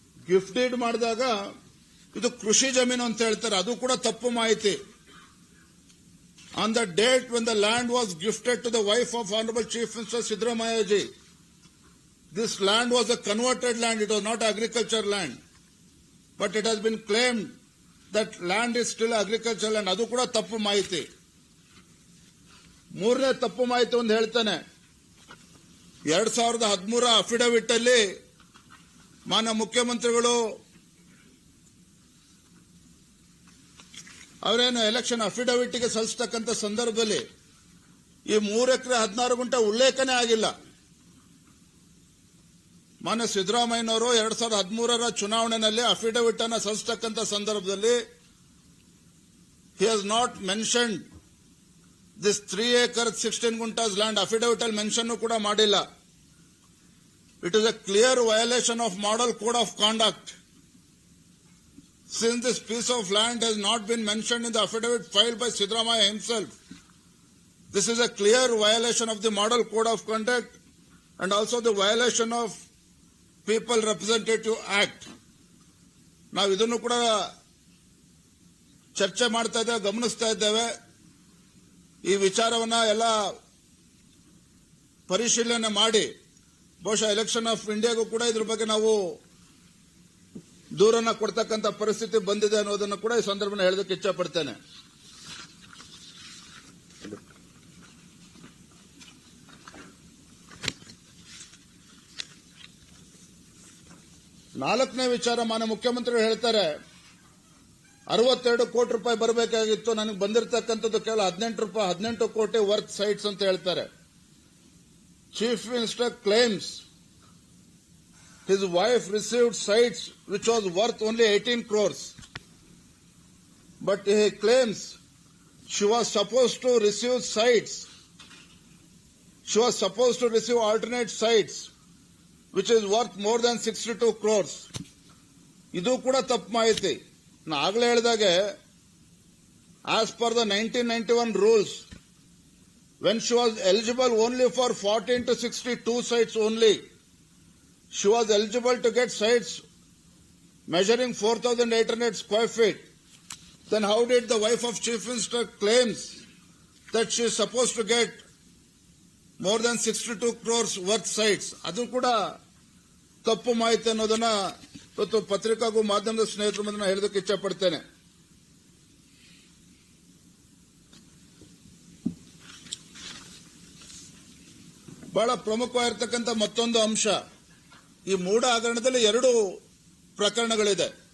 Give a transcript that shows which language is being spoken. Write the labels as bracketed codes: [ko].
[kn] Gift deed ಮಾಡಿದಾಗ ಇದು ಕೃಷಿ ಜಮೀನು ಅಂತ ಹೇಳ್ತಾರೆ, ಅದು ಕೂಡ ತಪ್ಪು ಮಾಹಿತಿ. [en] On the date when the land was gifted to the wife of honourable chief minister Siddaramaiah ji, this land was a converted land, it was not agriculture land. But it has been claimed that land is still agricultural land. [kn] ಅದು ಕೂಡ ತಪ್ಪು ಮಾಹಿತಿ. ಮೂರನೇ ತಪ್ಪು ಮಾಹಿತಿ ಒಂದು ಹೇಳ್ತಾನೆ. 2013 affidavit ಅಲ್ಲಿ ಮಾನ್ಯ ಮುಖ್ಯಮಂತ್ರಿಗಳು ಅವರೇನು ಎಲೆಕ್ಷನ್ ಅಫಿಡವಿಟ್ಗೆ ಸಲ್ಲಿಸತಕ್ಕಂಥ ಸಂದರ್ಭದಲ್ಲಿ ಈ 3 ಎಕರೆ 16 ಗುಂಟೆ ಉಲ್ಲೇಖನೇ ಆಗಿಲ್ಲ. ಮಾನ್ಯ ಸಿದ್ದರಾಮಯ್ಯನವರು 2013ರ ಚುನಾವಣೆಯಲ್ಲಿ ಅಫಿಡವಿಟ್ ಅನ್ನು ಸಲ್ಲಿಸತಕ್ಕಂಥ ಸಂದರ್ಭದಲ್ಲಿ [en] He has not mentioned this 3 acres 16 guntas land. [kn] Affidavit ಅಲ್ಲಿ ಮೆನ್ಷನ್ ಕೂಡ ಮಾಡಿಲ್ಲ. [en] It is a clear violation of model code of conduct. Since this piece of land has not been mentioned in the affidavit filed by Siddaramaiah himself, this is a clear violation of the model code of conduct and also the violation of [kn] people representative act ನಾವು ಇದನ್ನು ಕೂಡ ಚರ್ಚೆ ಮಾಡ್ತಾ ಇದ್ದೇವೆ, ಗಮನಿಸ್ತಾ ಇದ್ದೇವೆ. ಈ ವಿಚಾರವನ್ನ ಎಲ್ಲ ಪರಿಶೀಲನೆ ಮಾಡಿ ಬಹುಶಃ ಎಲೆಕ್ಷನ್ ಆಫ್ ಇಂಡಿಯಾಗೂ ಕೂಡ ಇದ್ರ ಬಗ್ಗೆ ನಾವು ದೂರನ್ನ ಕೊಡ್ತಕ್ಕಂಥ ಪರಿಸ್ಥಿತಿ ಬಂದಿದೆ ಅನ್ನೋದನ್ನು ಕೂಡ ಈ ಸಂದರ್ಭದಲ್ಲಿ ಹೇಳೋದಕ್ಕೆ ಇಚ್ಛೆ ಪಡ್ತೇನೆ. ನಾಲ್ಕನೇ ವಿಚಾರ, ಮಾನ್ಯ ಮುಖ್ಯಮಂತ್ರಿಗಳು ಹೇಳ್ತಾರೆ 62 ಕೋಟಿ ರೂಪಾಯಿ ಬರಬೇಕಾಗಿತ್ತು, ನನಗೆ ಬಂದಿರತಕ್ಕಂಥದ್ದು ಕೇವಲ 18 ಕೋಟಿ ವರ್ತ್ ಸೈಟ್ಸ್ ಅಂತ ಹೇಳ್ತಾರೆ. [en] Chief minister claims his wife received sites which was worth only 18 crores. But he claims she was supposed to receive sites. She was supposed to receive alternate sites which is worth more than 62 crores. [kn] ಇದು ಕೂಡ ತಪ್ಪು ಮಾಹಿತಿ. ನಾನು ಆಗಲೇ ಹೇಳಿದಾಗೆ [en] as per the 1991 rules, when she was eligible only for 14 to 62 sites only, she was eligible to get sites measuring 4,800 square feet. Then how did the wife of Chief Minister claims that she is supposed to get more than 62 crores worth sites? [kn] ಅದು ಕೂಡ ತಪ್ಪು ಮಾಹಿತಿ ಅನ್ನೋದನ್ನ ಇವತ್ತು ಪತ್ರಿಕಾಗೂ ಮಾಧ್ಯಮದ ಸ್ನೇಹಿತರ ಮುಂದೆ ನಾನು ಹೇಳೋದಕ್ಕೆ ಇಚ್ಛೆ ಪಡ್ತೇನೆ. ಬಹಳ ಪ್ರಮುಖವಾಗಿರ್ತಕ್ಕಂಥ ಮತ್ತೊಂದು ಅಂಶ, ಈ ಮೂಢ ಹಗರಣದಲ್ಲಿ 2 ಪ್ರಕರಣಗಳಿದೆ.